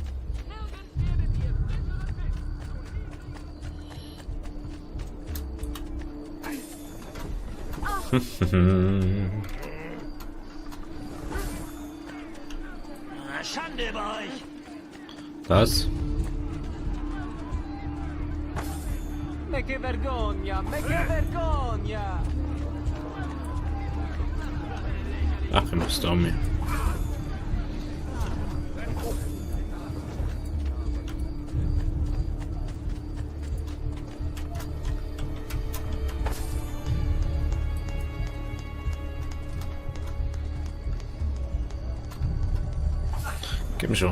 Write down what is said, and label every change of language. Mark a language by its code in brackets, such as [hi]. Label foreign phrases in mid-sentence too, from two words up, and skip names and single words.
[de] Nirgends werdet ihr frischeren Schande über euch! Was? [it] Me che vergogna, me che vergogna! [de] Ach, wir müssen da mehr. Gib mir schon.